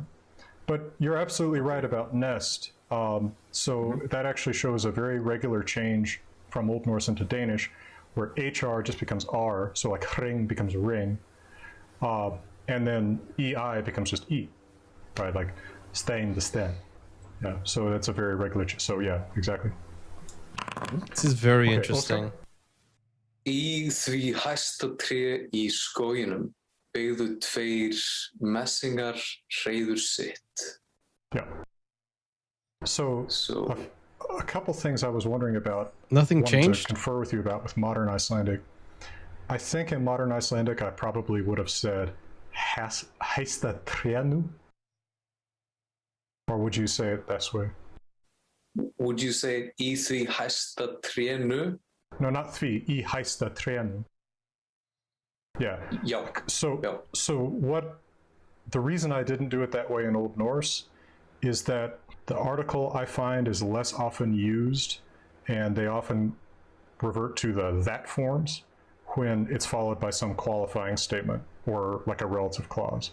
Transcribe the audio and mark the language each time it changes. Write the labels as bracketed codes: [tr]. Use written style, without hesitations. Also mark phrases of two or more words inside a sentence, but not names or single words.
[en] But you're absolutely right about nest. So that actually shows a very regular change from Old Norse into Danish, where HR just becomes R, so like ring becomes ring, and then EI becomes just E, right? Like stain the stem. Yeah, so that's a very regular. So yeah, exactly. This is very Okay, interesting. Oscar? [is] Í því hæsta tré í skóginum byggðu 2 messingar hreiður sitt. [en] Yeah. So a couple things I was wondering about. Nothing wanted changed? to confer with you about with modern Icelandic. I think in modern Icelandic I probably would have said [is] hæsta trénu, [en] or would you say it this way? Would you say [is] í því hæsta trénu? [en] No, not [is] því, í hæsta trénu. Yeah. Já. [en] So what the reason I didn't do it that way in Old Norse is that the article I find is less often used, and they often revert to the that forms when it's followed by some qualifying statement or like a relative clause.